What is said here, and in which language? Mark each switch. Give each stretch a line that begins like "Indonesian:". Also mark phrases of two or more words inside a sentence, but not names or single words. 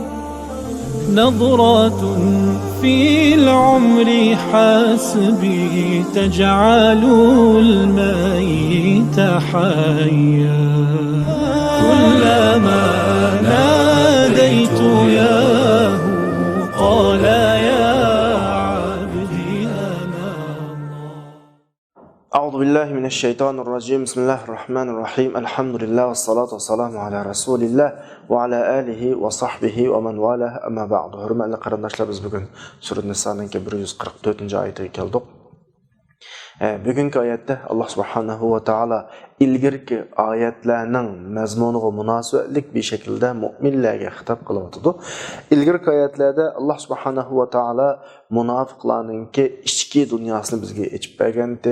Arabic: نظرة في العمر حسبي تجعل الميت حيا كلما ناديت ياه قال يا عبدي أنا الله. أعوذ بالله من الشيطان الرجيم. بسم الله الرحمن الرحيم. الحمد لله والصلاة والسلام على رسول الله وعلى آله وصحبه ومن والاه. أما بعد.
Uzbek: Hürmetli qarindoshlar, biz bugun Sura Niso'ning 144-oyatiga keldik. Bugungi oyatda Alloh
Arabic: سبحانه وتعالى
Uzbek: ilgirki oyatlarning mazmuniga munosabatlik bir shaklda mu'minlarga xitob qilyapti. Ilgirki oyatlarda Alloh
Arabic: سبحانه وتعالى
Uzbek: munofiqlarning ichki dunyosini bizga ochib bergandi.